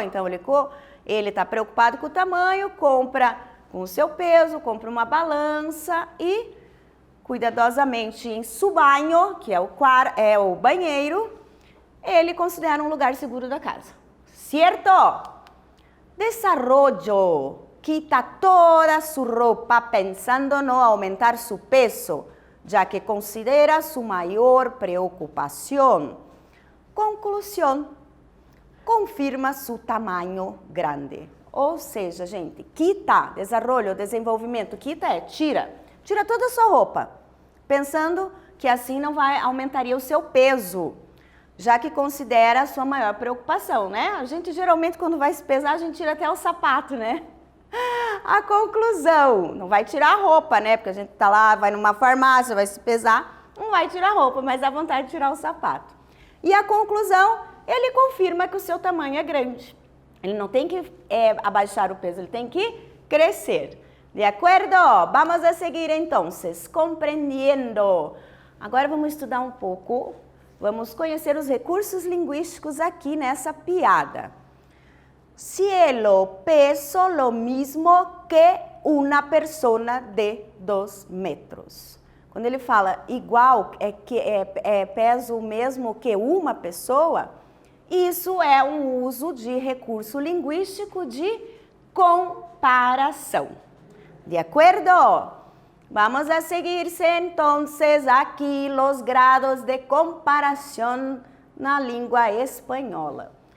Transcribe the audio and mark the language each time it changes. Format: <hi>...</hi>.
<pt>Então, ele está preocupado com o tamanho, compra com o seu peso, compra uma balança e, cuidadosamente, em seu banho, que é o banheiro, ele considera um lugar seguro da casa, certo?</pt> <es>Desarrollo. Quita toda su ropa pensando no aumentar su peso, ya que considera su mayor preocupación. Conclusão. Confirma su tamaño grande.</es> <pt>Ou seja, gente, quita, desarrollo, desenvolvimento, quita é tira. Tira toda a sua roupa, pensando que assim não aumentaria o seu peso, já que considera a sua maior preocupação, né? A gente geralmente quando vai se pesar, a gente tira até o sapato, né? A conclusão, não vai tirar a roupa, né? Porque a gente tá lá, vai numa farmácia, vai se pesar, não vai tirar a roupa, mas dá vontade de tirar o sapato. E a conclusão, ele confirma que o seu tamanho é grande. Ele não tem que abaixar o peso, ele tem que crescer. De acordo? Vamos a seguir então, compreendendo. Agora vamos estudar um pouco, vamos conhecer os recursos linguísticos aqui nessa piada.</pt> <es>Cielo, peso lo mismo que una persona de 2 metros.</es> <pt>Quando ele fala igual, peso o mesmo que uma pessoa, isso é um uso de recurso linguístico de comparação. De acordo?</pt> <es>Vamos a seguirse entonces aquí los grados de comparación</es> <pt>na língua espanhola.</pt>